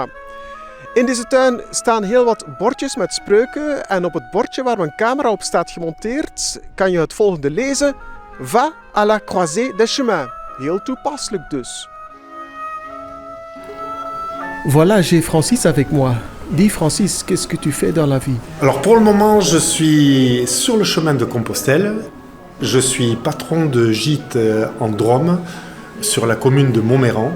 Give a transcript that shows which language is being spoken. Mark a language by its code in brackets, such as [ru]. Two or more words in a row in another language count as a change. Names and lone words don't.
[nl] In deze tuin staan heel wat bordjes met spreuken en op het bordje waar mijn camera op staat gemonteerd kan je het volgende lezen. [fr] Va à la croisée des chemins. [nl] Heel toepasselijk dus. [fr] Voilà, j'ai Francis avec moi. Dis Francis, qu'est-ce que tu fais dans la vie? Alors pour le moment, je suis sur le chemin de Compostelle. Je suis patron de gîte en Drôme, sur la commune de Montméran.